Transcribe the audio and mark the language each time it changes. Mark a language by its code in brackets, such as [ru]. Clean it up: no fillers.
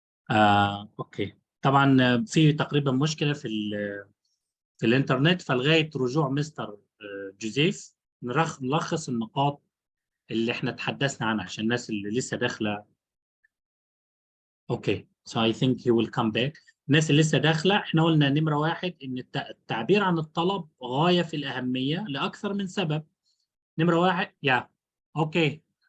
[ar] اوكي، طبعا في تقريبا مشكله في الانترنت، فلغايه رجوع مستر جوزيف نلخص النقاط اللي احنا تحدثنا عنها عشان الناس اللي لسه داخله. [en] Okay, so I think he will come back. [ar] الناس اللي لسه داخله، احنا قلنا نمره واحد ان التعبير عن الطلب غايه في الاهميه لاكثر من سبب. نمره واحد، [en] yeah, okay.